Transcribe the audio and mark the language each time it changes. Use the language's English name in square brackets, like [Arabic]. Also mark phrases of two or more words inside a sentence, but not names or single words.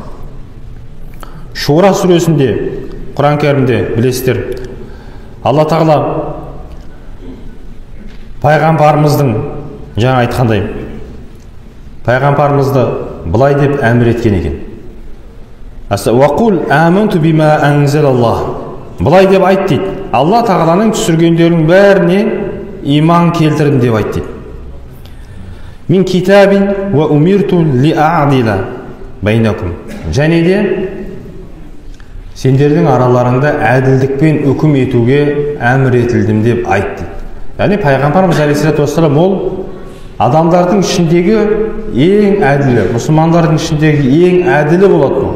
[Kazakh] Шура сүресінде, Құран кәрімде білесіздер, Алла Тағала пайғамбарымыздың жаңа айтқандай, пайғамбарымызды былай деп әмір еткен екен. [Arabic] وقل آمنت بما أنزل الله. [Kazakh] Былай деп айт дейді. Алла Тағаланың түсіргендерінің бәріне иман келтірдім деп айт дейді. [Arabic] من كتاب وأمرت لأعدل بينكم. [Kazakh] Және де сендердің араларыңда әділдікпен үкім етуге әмір етілдім деп айт дейді. Яғни пайғамбарымыз [Arabic] عليه الصلاة والسلام [Kazakh] ол адамдардың ішіндегі ең әділі, мұсылмандардың ішіндегі ең әділі болатын.